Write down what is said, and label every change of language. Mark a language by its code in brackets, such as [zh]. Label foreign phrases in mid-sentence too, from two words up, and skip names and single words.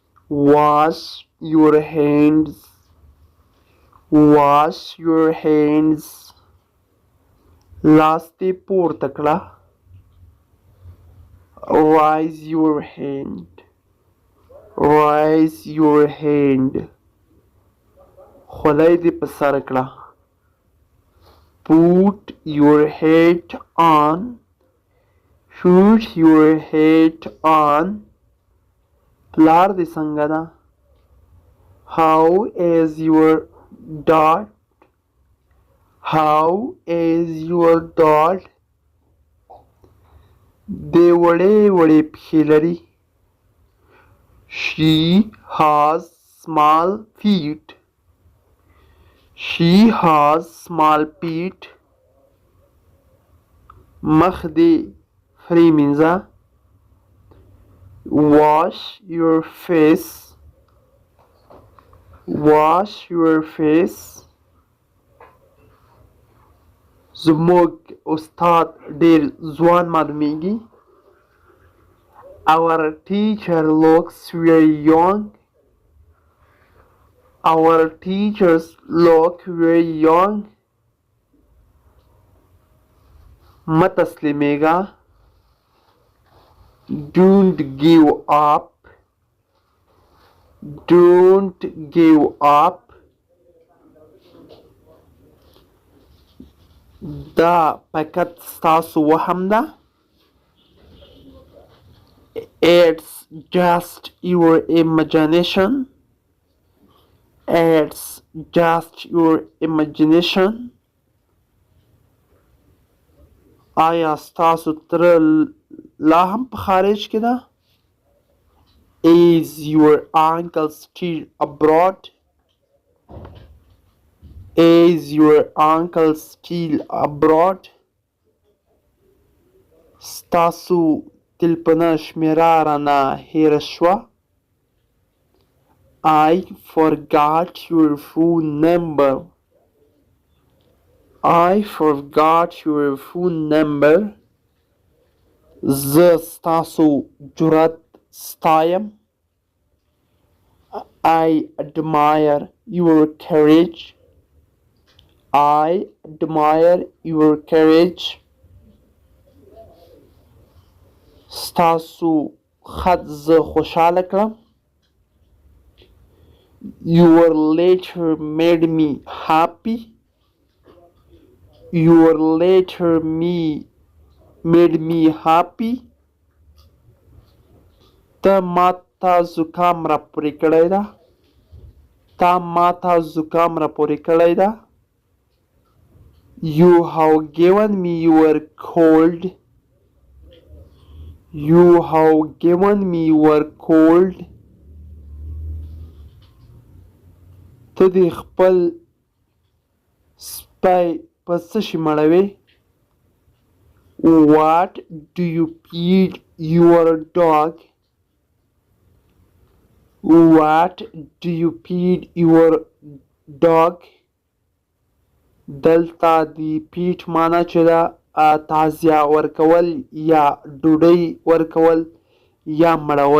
[en] wash your hands, wash your hands. [ps] لاس دې پورته کړه. [en] raise your hand, raise your hand. [ps] خولۍ دې په سر کړه. [en] put your hat on, put your hat on. [ps] پلار دې څنګه ده؟ [en] how is your dad, how is your dad. [ps] دې وړې وړې پښې لري. [en] she has small feet, she has small feet. [ps] مخ دې فرې مینځه. [en] wash your face, wash your face. [ps] زموږ استاد ډېر ځوان معلومیږي. [en] our teacher looks very young, our teachers look very young. [ps] مه تسلیمیږه. [en] don't give up, don't give up. [ps] دا فقط ستاسو وهم ده. [en] it's just your imagination, it's just your imagination. [ps] آیا ستاسو تره لا هم په خارج کې ده؟ [en] is your uncle still abroad, is your uncle still abroad. [ps] ستاسو تلپنه شمیره رانه هیره شوه. [en] I forgot your phone number, I forgot your phone number. [ps] زه ستاسو جرأت ستایم. [en] I admire your courage, I admire your courage. [ps] ستاسو خط زه خوشحاله کړم. [en] your letter made me happy, your letter made me happy. [ps] ته ماته زکام را پورې کړی ده، تا ماته زکام را پورې کړی ده. [en] you have given me your cold, you have given me your cold. [ps] ته دې خپل سپی په څه شي مړوې؟ [en] what do you feed your dog, what do you feed your dog. [ps] دلته د پیټ معنی چې ده تغذیه ورکول یا ډوډۍ ورکول یا مړول.